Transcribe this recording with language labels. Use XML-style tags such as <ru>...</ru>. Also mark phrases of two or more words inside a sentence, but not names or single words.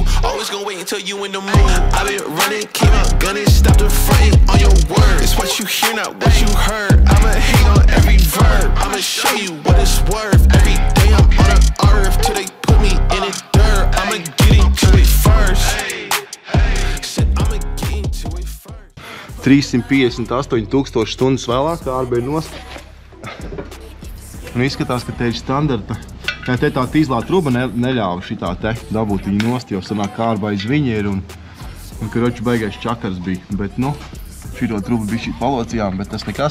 <en>Always gonna wait until you in the mood. I've been running, came out gunning, stopped the fronting on your word. It's what you hear, not what you heard. I'ma hate on every verb. I'ma show you what it's worth. Every day I'm on the earth till they put me in the dirt. I'ma get into it first. Said I'ma get into it first.</en> <lv>358,000 stundas vēlāk kārba ir nost. Un izskatās, ka te ir standarta. Te tā tīzlā truba neļāva šitā te dabūt viņu nost, jo sanāk kārba aiz viņa ir un karoči baigais čakars bija. Bet, nu, šito trubu bija šī palocījām, bet tas nekas.</lv>